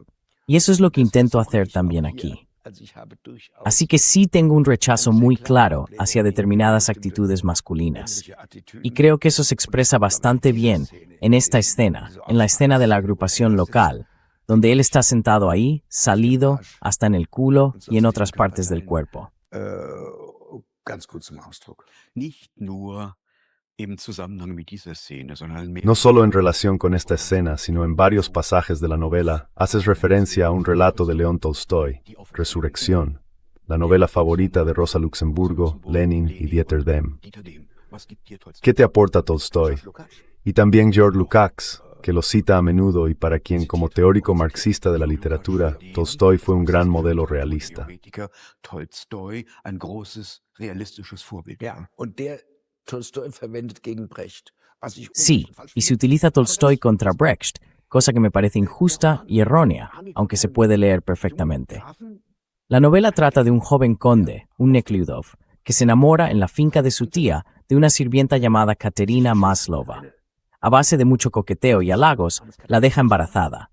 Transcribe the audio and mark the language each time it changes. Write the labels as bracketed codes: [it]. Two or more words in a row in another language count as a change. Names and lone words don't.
[es] Y eso es lo que intento hacer también aquí. Así que sí tengo un rechazo muy claro hacia determinadas actitudes masculinas. Y creo que eso se expresa bastante bien en esta escena, en la escena de la agrupación local, donde él está sentado ahí, salido, hasta en el culo y en otras partes del cuerpo. [de] Ganz kurz zum Ausdruck. Nicht nur im Zusammenhang mit dieser Szene, sondern mehr [es] No solo en relación con esta escena, sino en varios pasajes de la novela, haces referencia a un relato de León Tolstoy, Resurrección, la novela favorita de Rosa Luxemburgo, Lenin y Dieter Dehm. ¿Qué te aporta Tolstoy? Y también George Lukács, que lo cita a menudo y para quien, como teórico marxista de la literatura, Tolstoy fue un gran modelo realista. [de] Tolstoy ein großes realistisches Vorbild. Ja, und der Tolstoi verwendet gegen Brecht. Was ich [es] Sí, y se utiliza Tolstoy contra Brecht, cosa que me parece injusta y errónea, aunque se puede leer perfectamente. La novela trata de un joven conde, un Nekhlyudov, que se enamora en la finca de su tía de una sirvienta llamada Katerina Maslova. A base de mucho coqueteo y halagos, la deja embarazada.